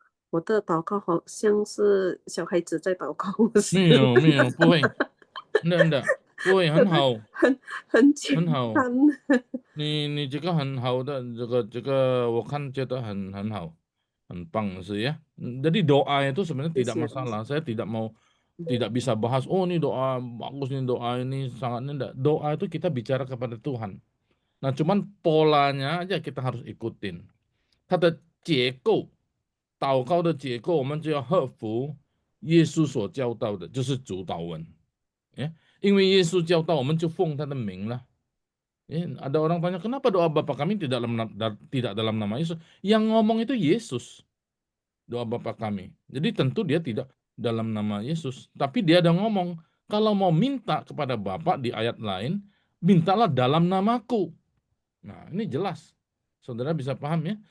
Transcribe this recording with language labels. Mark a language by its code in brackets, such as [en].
[zh] 我的祷告好像是小孩子在祷告。没有，不会，真的不会，很好，很简好。单。你这个很好的，这个我看觉得很好，很棒是ya. [id] Jadi doa itu sebenarnya tidak masalah. Saya tidak bisa bahas, oh ini doa bagus, ini doa ini sangat indah. Doa itu kita bicara kepada Tuhan. Nah, cuman polanya aja kita harus ikutin. [zh] 它的结构，祷告的结构，我们就要合乎耶稣所教导的，就是主祷文。因为耶稣教导，我们就奉他的名了。 [id] Ada orang tanya, kenapa doa Bapa kami tidak dalam nama Yesus? Yang ngomong itu Yesus. Doa Bapa kami. Jadi tentu dia tidak dalam nama Yesus. Tapi dia ada ngomong, kalau mau minta kepada Bapa di ayat lain, mintalah dalam namaku. Nah, ini jelas. Saudara bisa paham ya?